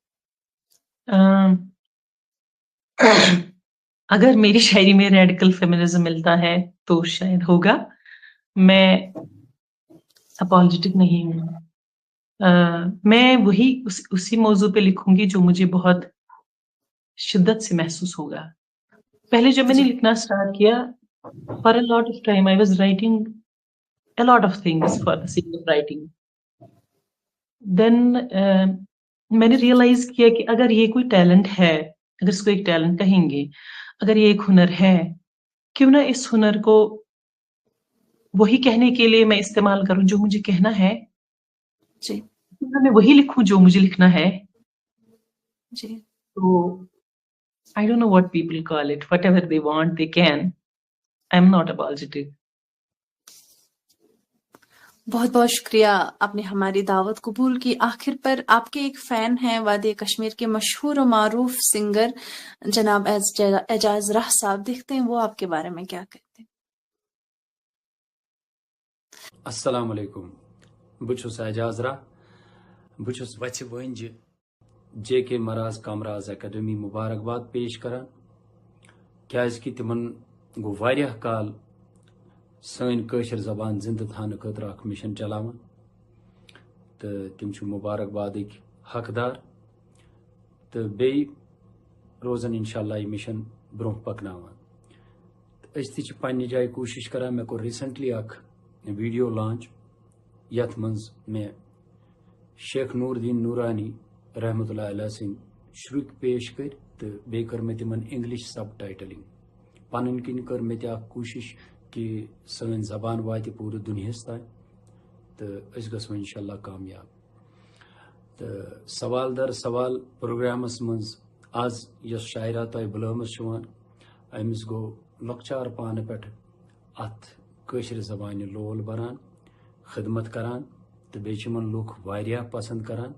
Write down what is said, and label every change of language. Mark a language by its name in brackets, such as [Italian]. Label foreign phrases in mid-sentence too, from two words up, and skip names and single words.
[Urdu] اگر میری شاعری میں ریڈیکل فیمنزم ملتا ہے تو شاید ہوگا، میں اپالوجیٹک نہیں ہوں، میں وہی اسی موضوع پہ لکھوں گی جو مجھے بہت شدت سے محسوس ہوگا. پہلے جب میں نے لکھنا سٹارٹ کیا [English] for a lot of time I was writing a lot of things for the sake of writing. [Urdu] Then میں نے ریئلائز کیا کہ اگر یہ کوئی ٹیلنٹ ہے، اگر اس کو ایک ٹیلنٹ کہیں گے، اگر یہ ایک ہنر ہے، کیوں نہ اس ہنر کو وہی کہنے کے لیے میں استعمال کروں جو مجھے کہنا ہے، جی میں وہی لکھوں جو مجھے لکھنا ہے. جی [English] تو I don't know what people call it, whatever they want they can. I'm not apologetic. [Urdu] بہت بہت شکریہ، آپ نے ہماری دعوت قبول کی. آخر پر آپ کے ایک فین ہیں وادی کشمیر کے مشہور و معروف سنگر جناب اعجاز راہ صاحب، دیکھتے ہیں وہ آپ کے بارے میں کیا کہتے ہیں. [Arabic] السلام علیکم، [Kashmiri] بہٕ چھُس اعجاز راہ، بہٕ چھُس وَژھِ وٲنجہِ جے کے مراز کامراز اکیڈمی مبارکباد پیش کران کیازکہِ تِمن گوٚو واریاہ کال سٲنۍ کٲشِر زبان زندٕ تھاونہٕ خٲطرٕ اکھ مِشن چلاوان تہٕ تِم چھِ مبارکبادٕکۍ حقدار تہٕ بیٚیہِ روزن انشاءاللہ یہِ مِشن برونٛہہ پکناوان. أسۍ تہِ چھِ پننہِ جایہِ کوٗشِش کران. مےٚ کوٚر ریٖسنٹلی اکھ ویڈیو لانچ یتھ منٛز مےٚ شیخ نور الدین نورانی رحمۃ اللہ علیہ سٕنٛدۍ شرُکۍ پیش کٔرۍ تہٕ بیٚیہِ کٔر مےٚ تِمن [English] English subtitling. [Kashmiri] پنٕنۍ کِنۍ کٔر مےٚ تہِ اکھ کوٗشش کہِ سٲنۍ زبان واتہِ پوٗرٕ دُنیاہس تانۍ تہٕ أسۍ گژھو انشاءاللہ کامیاب. تہٕ سوال در سوال پروگرامس منٛز آز یۄس شاعرہ تۄہہِ بُلٲمٕژ چھِوٕ أمِس گوٚو لۄکچار پانہٕ پٮ۪ٹھٕ اتھ کٲشِر زبانہِ لول بران، خدمت کران تہٕ بیٚیہِ چھِ یِمن لُکھ واریاہ پسنٛد کران.